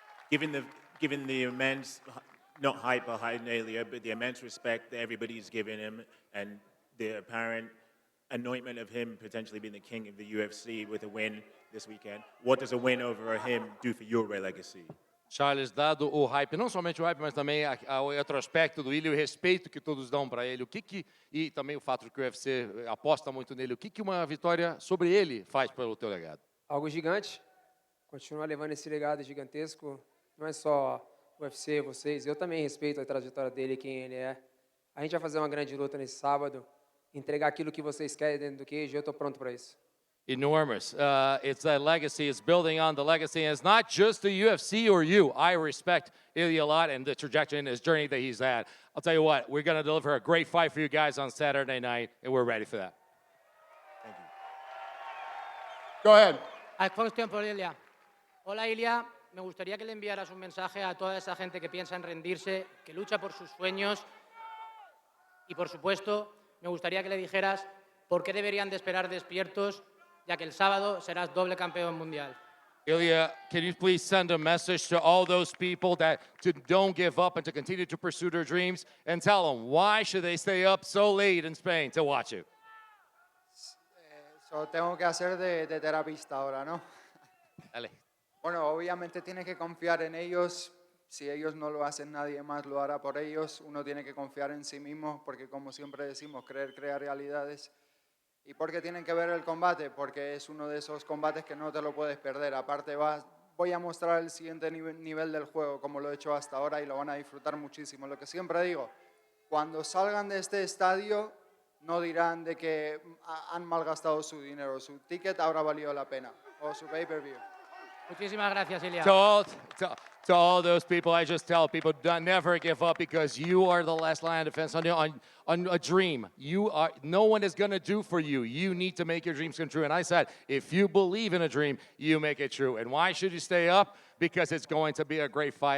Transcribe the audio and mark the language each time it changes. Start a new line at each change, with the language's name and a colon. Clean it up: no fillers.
English: Given the immense, not hype behind Ilia, but the immense respect that everybody's given him and the apparent anointment of him potentially being the king of the UFC with a win this weekend, what does a win over him do for your legacy?
Portuguese: Charles, dado o hype, não somente o hype, mas também o retrospecto do Ilia, o respeito que todos dão para ele, e também o fato de que o UFC aposta muito nele, o que uma vitória sobre ele faz pelo teu legado? Algo gigante. Continuar levando esse legado gigantesco. Não é só o UFC, vocês. Eu também respeito a trajetória dele, quem ele é. A gente vai fazer uma grande luta nesse sábado. Entregar aquilo que vocês querem dentro do cage. Eu estou pronto para isso.
English: Enormous. It's a legacy. It's building on the legacy. And it's not just the UFC or you. I respect Ilia a lot and the trajectory and his journey that he's had. I'll tell you what, we're going to deliver a great fight for you guys on Saturday night, and we're ready for that. Thank you. Go ahead. A question for Ilia.
Spanish: Hola, Ilia. Me gustaría que le enviaras un mensaje a toda esa gente que piensa en rendirse, que lucha por sus sueños. Y, por supuesto, me gustaría que le dijeras por qué deberían de esperar despiertos, ya que el sábado serás doble campeón mundial.
English: Ilia, can you please send a message to all those people that don't give up and to continue to pursue their dreams, and tell them why should they stay up so late in Spain to watch you?
Spanish: So tengo que hacer de terapista ahora, ¿no? Dale. Bueno, obviamente tiene que confiar en ellos. Si ellos no lo hacen, nadie más lo hará por ellos. Uno tiene que confiar en sí mismo, porque como siempre decimos, creer crea realidades. ¿Y por qué tienen que ver el combate? Porque es uno de esos combates que no te lo puedes perder. Aparte, voy a mostrar el siguiente nivel del juego, como lo he hecho hasta ahora, y lo van a disfrutar muchísimo. Lo que siempre digo, cuando salgan de este estadio, no dirán de que han malgastado su dinero. Su ticket habrá valido la pena, o su pay-per-view. Muchísimas gracias, Ilia.
English: To all those people, I just tell people, never give up, because you are the last line of defense on a dream. No one is going to do for you. You need to make your dreams come true. And I said, if you believe in a dream, you make it true. And why should you stay up? Because it's going to be a great fight.